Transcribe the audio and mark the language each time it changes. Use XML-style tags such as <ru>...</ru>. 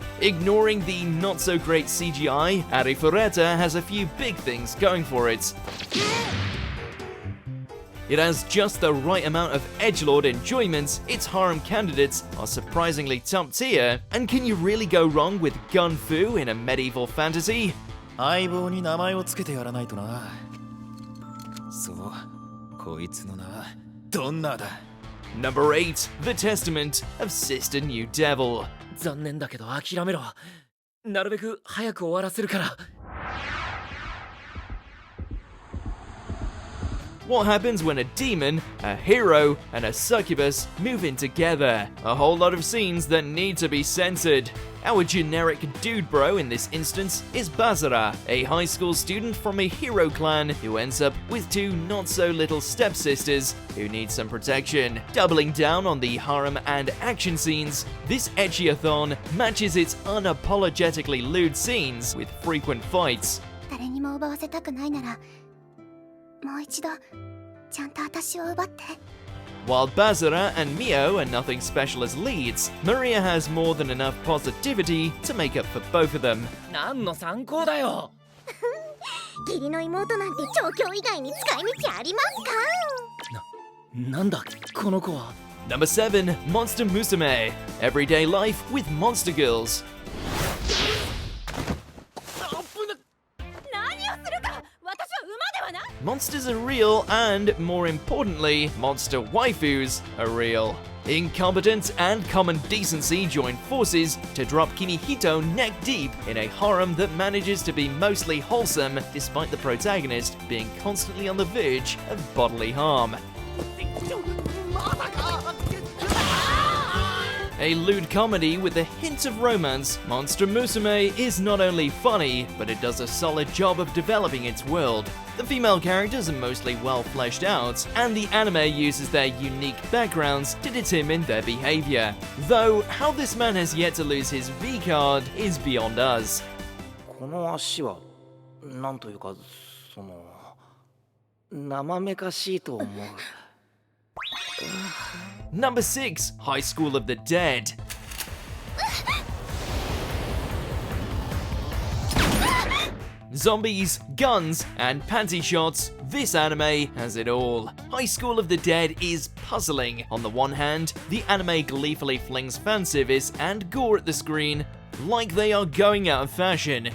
<en>Ignoring the not-so-great CGI, Arifureta has a few big things going for it. It has just the right amount of edgelord enjoyment, its harem candidates are surprisingly top tier, and can you really go wrong with gun fu in a medieval fantasy?</en> <ja>相棒に名前をつけてやらないとな。そう、こいつの名はドンナーだ。</ja> <en>Number 8, The Testament of Sister New Devil.</en> <ja>残念だけど諦めろ。なるべく早く終わらせるから。</ja> <en>What happens when a demon, a hero, and a succubus move in together? A whole lot of scenes that need to be censored. Our generic dude bro in this instance is Basara, a high school student from a hero clan who ends up with two not-so-little stepsisters who need some protection. Doubling down on the harem and action scenes, this ecchi-a-thon matches its unapologetically lewd scenes with frequent fights.</en> <ja>誰にも奪わせたくないなら、もう一度ちゃんと私を奪って。</ja> <en>While Basara and Mio are nothing special as leads, Maria has more than enough positivity to make up for both of them.</en> <ja>何の参考だよ。義理の妹なんて調教以外に使い道ありますか？なんだこの子は。</ja> <en>Number 7, Monster Musume. Everyday life with monster girls.</en> <ja>何をするか。私は馬ではない。</ja> <en>Monsters are real, and more importantly, monster waifus are real. Incompetence and common decency join forces to drop Kinihito neck deep in a harem that manages to be mostly wholesome despite the protagonist being constantly on the verge of bodily harm. A lewd comedy with a hint of romance, Monster Musume is not only funny, but it does a solid job of developing its world. The female characters are mostly well fleshed out, and the anime uses their unique backgrounds to determine their behavior. Though, how this man has yet to lose his V card is beyond us.</en> <ja>この足はなんというか生めかしいと思う。</ja> <en>Number 6, Highschool of the Dead. Zombies, guns, and panty shots, this anime has it all. High School of the Dead is puzzling. On the one hand, the anime gleefully flings fan service and gore at the screen like they are going out of fashion.</en>